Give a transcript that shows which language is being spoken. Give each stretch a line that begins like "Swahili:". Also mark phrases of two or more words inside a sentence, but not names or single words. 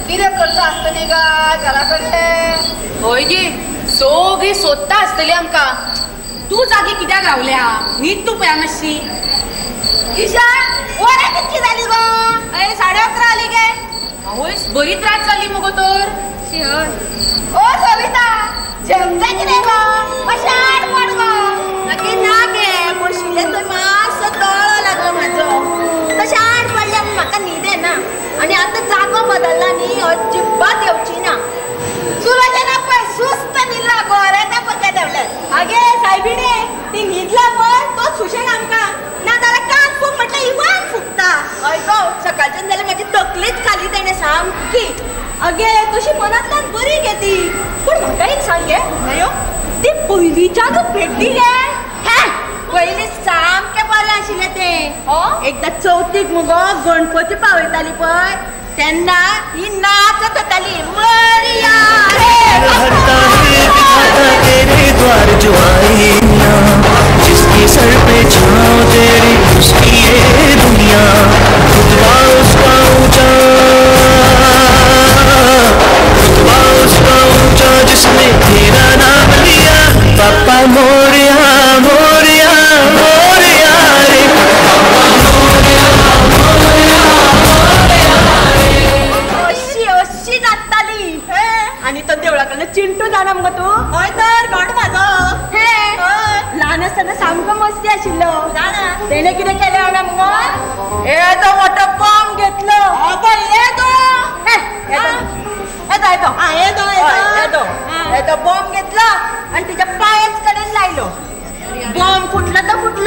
Konkani: किती करता असतली का घराकडे. होय गे सगळी सोदता आसतली आमका. तू जागी कित्याक रावल्या न्हीद तू पळय मातशी. ईशा वरा कितकी झाली ग. 11:30 आली गे. होय बरी त्रास जाली मगो तर. ओ सविता जमता किती ग. कशात पड ग. नक्की ना गे बशिले तर मास तळ लागलं माझं. तशात पडल्या म्हाका न्हीद ना. आणि आता जागो बदलला न्ही अजिबात येवची ना. सुरजना पळय सुस्त न्हिदला गोऱ्याच्या पक्या देवल्यात. आगे सायबिणे ती न्हिदला पळय तो सुशेग आमका ना जाल्यार कान फूक म्हटलं इवान फुकता. हय गो सकाळच्यान जाल्यार माझी तकलीच खाली तेणे सामकी. अगे तशी मनांतल्यान बरी गे ती. पूण म्हाका एक सांग गे नायो ती पयलींच्यानूच भेटली गे. पयलीं सामकें बरें आशिल्लें तें. एकदां चवथीक मुगो गणपती पावयताली पळय तेन्ना ही नाचत येताली. मरिया
Hindi: तेरे द्वार जो आई ना जिसके सर पे छाँव तेरी उसकी ये दुनिया रुतबा उसका ऊंचा रुतबा उसका ऊंचा जिसने तेरा नाम लिया.
Marathi: पापा मोरिया मोरिया मोरिया रे
Konkani: अशी नाचताली. आणि तो देवळाकडनं चिंटू जाणा मग तू. हय तर गड माझो.
Marathi: लहान असताना
Konkani: सामको मस्ती आशिल्लो. तेणे कितें केलें जाणा मग. येदो मोठो बॉम्ब घेतलो. येदो बॉम्ब घेतलो आणि तिच्या पायाच कडेन लायलो. बॉम्ब फुटलो तर फुटलो.